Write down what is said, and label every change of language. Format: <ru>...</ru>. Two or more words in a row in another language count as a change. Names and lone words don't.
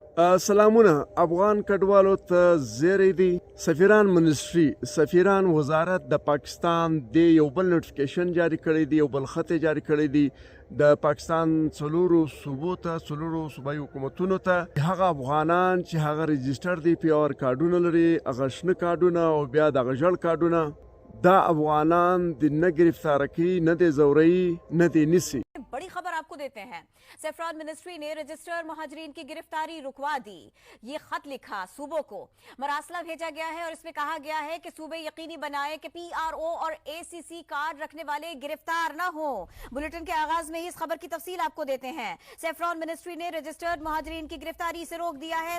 <ps>سلامونه افغان کډوالو ته زیری دی سفیران منسټری سفیران وزارت د پاکستان د یو بل نوټیفیکیشن جاری کړی دی یو بل خط جاری کړی دی د پاکستان څلورو صوبو ته څلورو صوبایي حکومتونو ته هغه افغانان چې هغه رجسټر دي پی آر کارډونه لري هغه شنه کارډونه او بیا دغه ژړ کارډونه دا افغانان د نه ګرفتاره کوي نه د زوري نه د نیسي</ps> <ur>بڑی خبر آپ کو دیتے ہیں.</ur> <en>SAFRON ministry</en> <ur>نے رجسٹرڈ مہاجرین کی گرفتاری رکوا دی. یہ خط لکھا صوبوں کو، مراسلہ بھیجا گیا ہے اور اس میں کہا گیا ہے کہ صوبے یقینی بنائیں کہ پی آر او اور اے سی سی کارڈ رکھنے والے گرفتار نہ ہو. بلیٹن کے آغاز میں ہی اس خبر کی تفصیل آپ کو دیتے ہیں.</ur> <en>SAFRON ministry</en> <ur>نے رجسٹرڈ مہاجرین کی گرفتاری سے روک دیا ہے.</ur>